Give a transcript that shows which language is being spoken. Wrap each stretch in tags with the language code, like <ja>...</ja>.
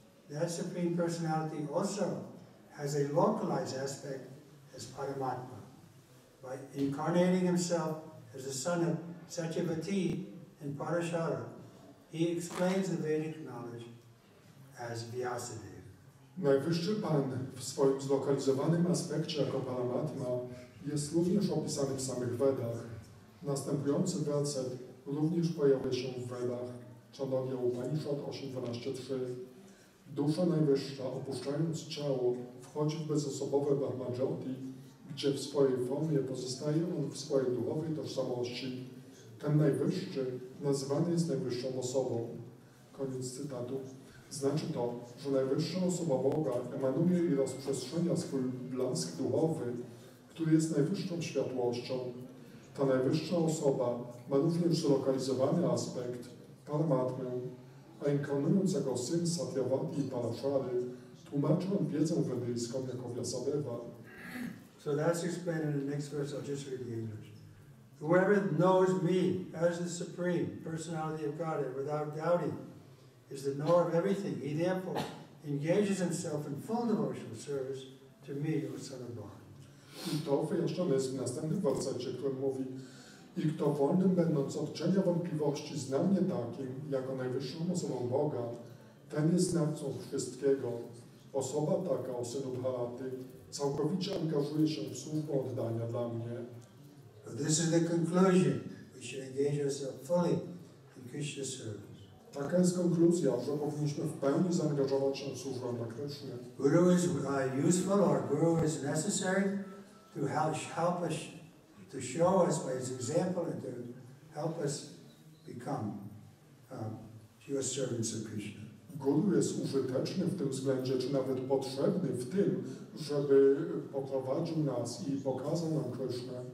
<en>That Supreme Personality also has a localized aspect as Paramatma. By incarnating himself as the son of Satyavati and Parashara, he explains the Vedic knowledge as Vyasa.</en> <pl>Najwyższy Pan w swoim zlokalizowanym aspekcie jako Paramatma jest również opisany w samych Vedach. Następujący werset również pojawia się w Vedach. Chandogya Upanishad 8.12.3. Dusza Najwyższa, opuszczając ciało, wchodzi w bezosobowe Brahmajyoti, gdzie w swojej formie pozostaje on w swojej duchowej tożsamości. Ten Najwyższy nazywany jest Najwyższą Osobą. Koniec cytatu. Znaczy to, że Najwyższa Osoba Boga emanuje i rozprzestrzenia swój blask duchowy, który jest najwyższą światłością. Ta Najwyższa Osoba ma również zlokalizowany aspekt, Paramatmę, a inkarnując jako syn Satyavati i Parashary, tłumaczy on wiedzę wedyjską jako Vyasadeva.</pl> <en>So that's explained in the next verse. I'll just read the English. Whoever knows me as the Supreme Personality of Godhead without doubting is the knower of everything. He therefore engages himself in full devotional service to me, O Son of God.</en> <pl>I to wyjaśnione jest w następnym wersecie, który mówi: i kto wolnym będąc od cienia wątpliwości zna mnie takim, jako najwyższą osobą Boga, ten jest znawcą wszystkiego. Osoba taka, o synu Bharaty, całkowicie angażuje się w służbę oddania dla mnie.</pl> <en>So this is the conclusion. We should engage ourselves fully in Krishna's service.</en> <pl>Taka jest konkluzja, że powinniśmy w pełni zaangażować się w służbę dla Kryszny.</pl> <en>Guru is useful, or Guru is necessary to help us, to show us by his example and to help us become pure servants of Krishna.</en> <pl>Guru jest użyteczny w tym względzie, czy nawet potrzebny w tym, żeby poprowadził nas i pokazał nam Krysznę.</pl>